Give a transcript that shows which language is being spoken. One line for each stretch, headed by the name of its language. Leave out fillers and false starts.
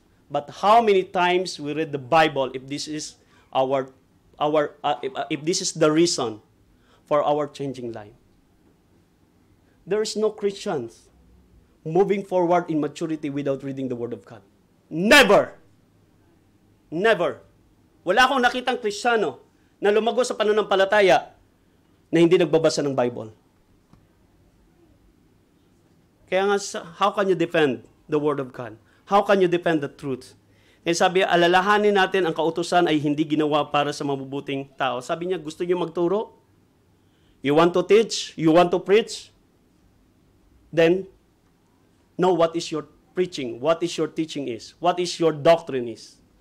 English: But how many times we read the Bible if this is if this is the reason for our changing life? There is no Christians moving forward in maturity without reading the Word of God. Never. Never.
Filipino: Wala akong nakitang Kristiyano na lumago sa pananampalataya na hindi nagbabasa ng Bible. Kaya nga,
English: how can you defend the Word of God? How can you defend the truth?
Filipino: Kaya sabi, alalahanin natin ang kautusan ay hindi ginawa para sa mabubuting tao. Sabi niya, gusto niyo magturo?
English: You want to teach? You want to preach? Then, know what is your preaching, what is your teaching is, what is your doctrine is.